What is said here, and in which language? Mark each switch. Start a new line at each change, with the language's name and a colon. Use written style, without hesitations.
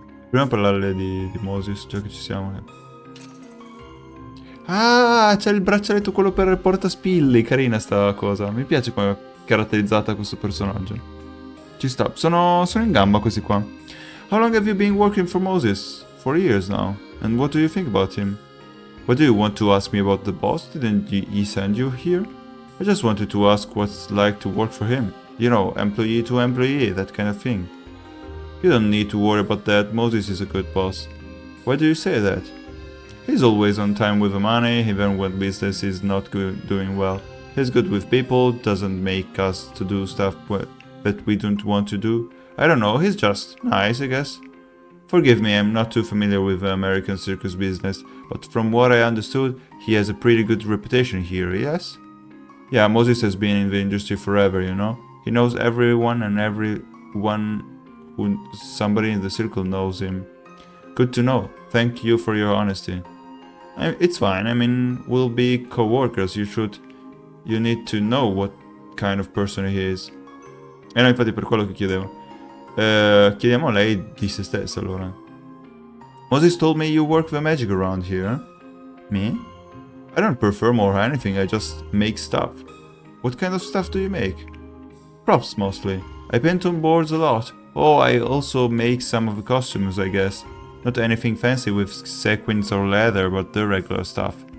Italian: Prima parlare di Moses, già che ci siamo. Ah, c'è il braccialetto quello per portaspilli. Carina sta cosa. Mi piace come è caratterizzata questo personaggio. Ci sta. Sono in gamba questi qua.
English: How long have you been working for Moses? 4 years now. And what do you think about him? What do you want to ask me about the boss? Didn't he send you here? I just wanted to ask what's like to work for him. You know, employee to employee, that kind of thing. You don't need to worry about that. Moses is a good boss. Why do you say that? He's always on time with the money, even when business is not doing well. He's good with people, doesn't make us to do stuff that we don't want to do. I don't know, he's just nice, I guess. Forgive me, I'm not too familiar with the American circus business, but from what I understood, he has a pretty good reputation here, yes? Yeah, Moses has been in the industry forever, you know? He knows everyone and everyone who somebody in the circle knows him. Good to know. Thank you for your honesty. It's fine, I mean, we'll be co-workers, you need to know what kind of person he is.
Italian: E no, infatti per quello che chiedevo. Chiediamo a lei di se stessa allora.
English: Moses told me you work the magic around here. Me? I don't perform or anything, I just make stuff. What kind of stuff do you make? Props mostly. I paint on boards a lot. Oh, I also make some of the costumes, I guess. Not anything fancy with sequins or leather, but the regular stuff.